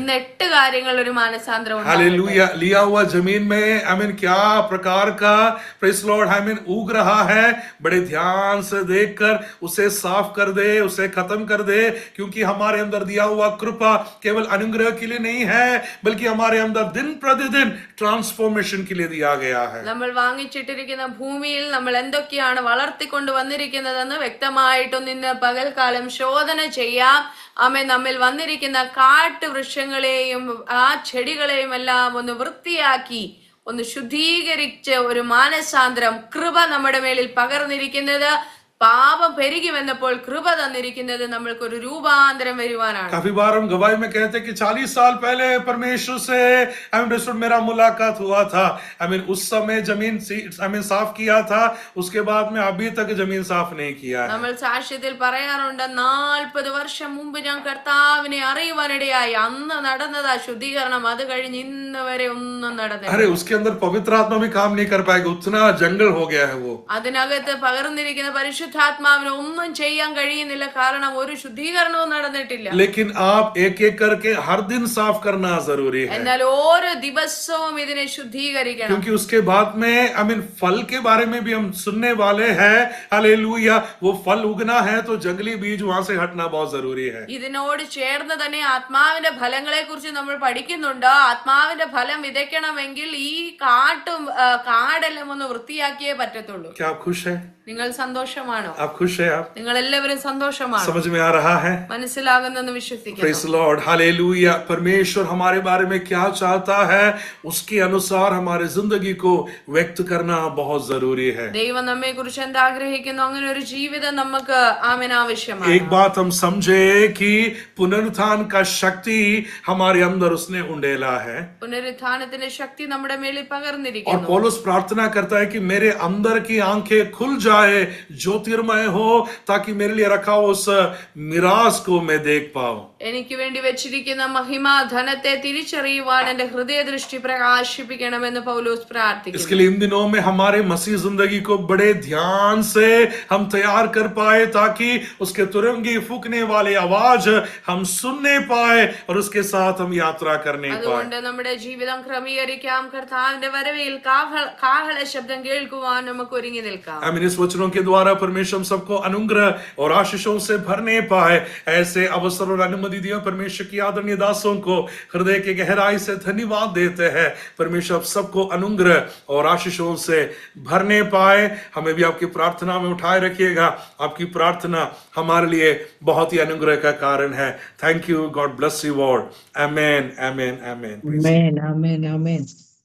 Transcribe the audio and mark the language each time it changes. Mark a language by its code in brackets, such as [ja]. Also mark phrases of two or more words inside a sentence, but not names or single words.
[ml] ഇന്ന് 8 കാര്യങ്ങൾ ഒരു മാനസാന്തരം ഉണ്ടാകും. [hi] हालेलुया. लिया हुआ जमीन में आमीन क्या प्रकार का [en] Praise the Lord [hi] आमीन उग रहा है, बड़े ध्यान से देखकर उसे साफ कर दे, उसे खत्म कर दे, क्योंकि हमारे अंदर दिया हुआ कृपा केवल अनुग्रह के लिए नहीं है, बल्कि हमारे अंदर दिन प्रतिदिन ट्रांसफॉर्मेशन के लिए दिया गया है. [ml] നമ്മൾ വാങ്ങിച്ചിട്ടിരിക്കുന്ന ഭൂമിയിൽ നമ്മൾ എന്തൊക്കെയാണ് വളർത്തിക്കൊണ്ട് വന്നിരിക്കുന്നതെന്ന് വ്യക്തമായിട്ടൊന്ന് ഇന്ന് പകൽക്കാലം ശോധന ചെയ്യാം. ആമേൻ. നമ്മിൽ വന്നിരിക്കുന്ന കാട്ടുവൃക്ഷങ്ങളെയും ആ ചെടികളെയും എല്ലാം ഒന്ന് വൃത്തിയാക്കി ഒന്ന് ശുദ്ധീകരിച്ച് ഒരു മാനസാന്തരം കൃപ നമ്മുടെ മേലിൽ പകർന്നിരിക്കുന്നത്, പാപം പെരുകി വന്നപ്പോൾ കൃപ തന്നിരിക്കുന്നത് നമ്മൾക്കൊരു രൂപാന്തരം വരുവാനാണ്. [hi] काफी बार हम गवाही में कहते हैं कि 40 साल पहले परमेश्वर से मेरा मुलाकात हुआ था. उस समय जमीन साफ किया था, उसके बाद में अभी तक जमीन साफ नहीं किया है. [ml] നമ്മൾ സാക്ഷ്യത്തിൽ പറയാറുണ്ട്, 40 വർഷം മുമ്പ് ഞാൻ കർത്താവിനെ അറിയുവാനിടയായി. അന്ന് നടന്നതാ ശുദ്ധീകരണം, അത് കഴിഞ്ഞ് ഇന്ന് വരെ ഒന്നും നടന്നില്ല. [hi] अरे उसके अंदर पवित्र आत्मा भी काम नहीं कर पाएगा, उतना जंगल हो गया है वो. [ml] അതിനകത്ത് പകർന്നിരിക്കുന്ന പരിശുദ്ധാത്മാവിന് ഒന്നും ചെയ്യാൻ കഴിയുന്നില്ല, കാരണം ഒരു ശുദ്ധീകരണവും നടന്നിട്ടില്ല. [hi] लेकिन आप एक एक करके हर दिन साफ करना जरूरी है. [ml] എന്നാൽ ഓരോ ദിവസവും ഇതിനെ ശുദ്ധീകരിക്കണം. [hi] क्योंकि उसके बाद में फल के बारे में भी हम सुनने वाले हैं. हालेलुया. वो फल उगना है तो जंगली बीज वहां से हटना बहुत जरूरी है. [ml] ഇതിനോട് ചേർന്ന് തന്നെ ആത്മാവിന്റെ ഫലങ്ങളെ കുറിച്ച് നമ്മൾ പഠിക്കുന്നുണ്ട്. ആത്മാവിന്റെ ഫലം വിതയ്ക്കണമെങ്കിൽ ഈ കാടെല്ലാം ഒന്ന് വൃത്തിയാക്കിയേ പറ്റത്തുള്ളൂ. [hi] क्या आप खुश हैं? [ml] നിങ്ങൾ സന്തോഷമാണോ? [hi] आप खुश हैं? आप [ml] നിങ്ങൾ എല്ലാവരും സന്തോഷമാണോ? [hi] समझ में आ रहा है? [ml] മനസ്സിലാകുന്നെന്ന് വിശ്വസിക്കുന്നു. [en] Praise the Lord. [hi] हालेलुया. परमेश्वर हमारे बारे में क्या चाहता है उसके अनुसार हमारे जिंदगी को व्यक्त करना बहुत जरूरी है. [ml] ദൈവം നമ്മെ കുറിച്ച് എന്ത് ആഗ്രഹിക്കുന്നു അങ്ങനെ ഒരു ജീവിതം നമുക്ക് ആമേൻ ആവശ്യമാണ്. [hi] एक बात हम समझे कि पुनरुत्थान का शक्ति हमारे अंदर उसने उंडेला है. [ml] പുനരുത്ഥാനത്തിന്റെ ശക്തി നമ്മുടെ മേലിൽ [hi] और [ml] പകർന്നിരിക്കുന്നു. [hi] पौलुस प्रार्थना करता है कि मेरे अंदर की आंखें खुल जाए जाए, ज्योतिर्मय हो, ताकि मेरे लिए रखा हो उस मिराज को मैं देख पाऊं। [ml] എനിക്ക് വേണ്ടി വെച്ചിരിക്കുന്ന മഹിമ ധനത്തെ തിരിച്ചറിയുവാൻ എന്റെ ഹൃദയദൃഷ്ടി പ്രകാശിപ്പിക്കണമെന്ന് പൗലോസ് പ്രാർത്ഥിക്കുന്നു. [hi] इसके लिए इन दिनों में हमारे मसीह जिंदगी को बड़े ध्यान से हम तैयार कर पाए, ताकि उसके तुरंगी फूकने वाले आवाज हम सुनने पाए और उसके साथ हम यात्रा करने पाए। [ml] അതുകൊണ്ട് നമ്മുടെ ജീവിതം ക്രമീകരിക്കാം. കർത്താവിന്റെ വരവിൽ കാഹള ശബ്ദം കേൾക്കുവാൻ നമുക്ക് ഒരുങ്ങി നിൽക്കാം. [hi] आमीन। इस वचनों के द्वारा परमेश्वर हम सबको अनुग्रह और आशीषों से भरने पाए। ऐसे अवसर और अनुमति दिया परमेश्वर की आदरणीय दासों को हृदय के गहराई से धन्यवाद देते हैं। परमेश्वर आप सबको अनुग्रह और आशीषों से भरने पाए। हमें भी आपकी प्रार्थना में उठाए रखिएगा। आपकी प्रार्थना हमारे लिए बहुत ही अनुग्रह का कारण है। [en] Thank you. God bless you all. Amen, Amen, Amen. Amen. Amen. Amen.